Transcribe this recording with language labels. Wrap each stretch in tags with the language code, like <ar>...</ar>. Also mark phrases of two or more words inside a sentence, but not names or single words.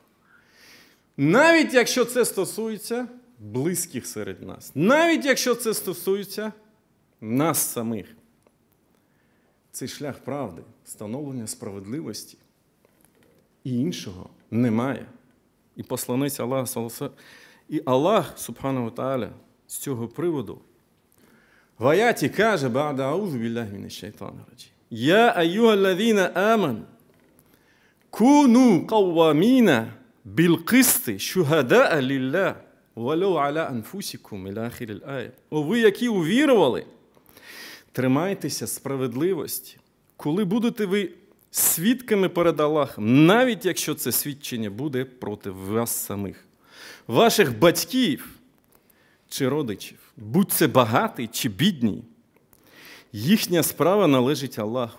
<uk>Навіть якщо це стосується близьких серед нас. Навіть якщо це стосується нас самих. Цей шлях правди, встановлення справедливості і іншого немає. І посланець Аллаха, і Аллах,</uk> <ar>سبحانه وتعالى,</ar> <uk>з цього приводу в аяті каже,</uk> <ar>بعد أعوذ بالله من الشيطان الرجيم. يا أيها الذين آمنوا كونوا قوامين بالقسط شهداء لله ولو على أنفسكم إلى آخر الآية.</ar> <uk>О, ви, які увірували, тримайтеся справедливості, коли будете ви свідками перед Аллахом, навіть якщо це свідчення буде проти вас самих, ваших батьків чи родичів, будь це багатий чи бідний, їхня справа належить Аллаху.</uk>